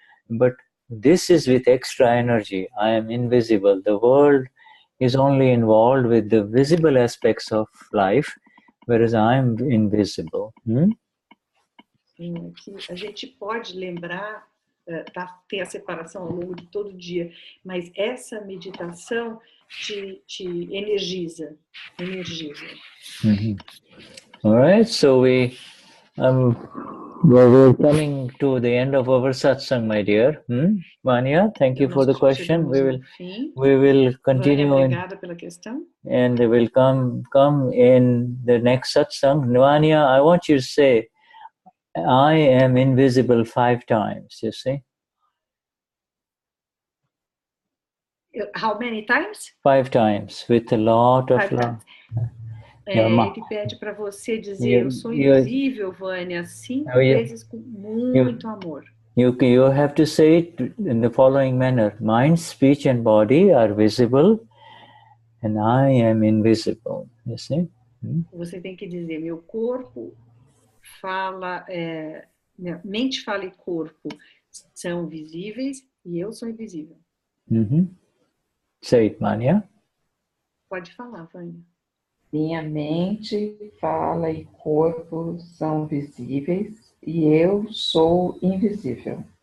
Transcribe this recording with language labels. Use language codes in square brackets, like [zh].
[en] But this is with extra energy. I am invisible. The world is only involved with the visible aspects of life, whereas I am invisible. [pt] Sim, aqui a gente pode lembrar, ter a separação ao longo de todo dia, mas essa meditação te energiza. [en] All right, so we're coming to the end of our satsang, my dear. Vanya, thank you for the question. We will continue. [pt] Vânia, obrigada pela questão. [en] And we will come in the next satsang. Vanya, I want you to say, I am invisible 5 times, you see? How many times? 5 times, with a lot of love. [pt] Ele pede para você dizer, eu sou invisível, Vânia, 5 vezes com muito amor. [en] You have to say it in the following manner. Mind, speech and body are visible and I am invisible, you see? [pt] Você tem que dizer, meu corpo fala, mente, fala e corpo são visíveis e eu sou invisível. [en] Say it, Mania. [pt] Pode falar, Vânia. Minha mente, fala e corpo são visíveis e eu sou invisível.